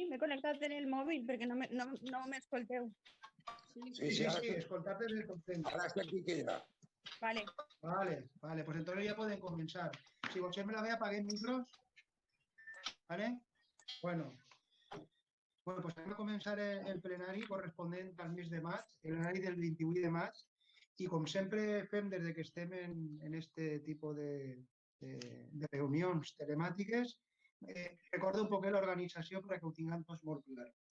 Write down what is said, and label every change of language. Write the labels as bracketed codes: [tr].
[ca] M'he connectat en el mòbil perquè no m'escolteu. Sí, escoltar-te des del content. Ara està Quique ja. [es] Vale. Vale, pues entonces ya pueden comenzar. Si vosotros me la veis, apaguéis micros. ¿Vale? Bueno, pues vamos a comenzar [ca] el plenari corresponent al mes de maig, el plenari del 28 de maig, i com sempre fem des que estem en este tipus de reunions telemàtiques, recordo un poc l'organització perquè ho tinguem tots molt clar.